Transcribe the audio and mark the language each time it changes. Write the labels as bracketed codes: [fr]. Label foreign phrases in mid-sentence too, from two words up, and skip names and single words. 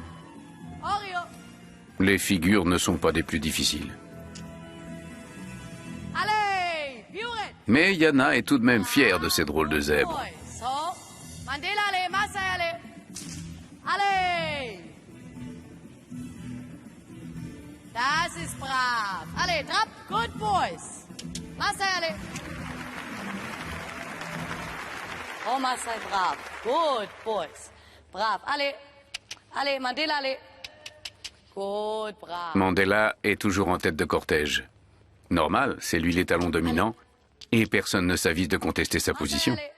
[fr] Oreo. Les figures ne sont pas des plus difficiles. Allez, Pure. Mais Jana est tout de même fière de ces drôles de zèbres. So, Mandela, allez, Marcel, allez. Allez. [de] Das ist brav. [fr] Allez, Trab, [en] good boys. [fr] Marcel, allez. Oh, Marcel, brav. [en] Good boys. [fr] Brav. Allez. Allez, Mandela, allez. [en] Good, brav. [fr] Mandela est toujours en tête de cortège. Normal, c'est lui l'étalon dominant et personne ne s'avise de contester sa position.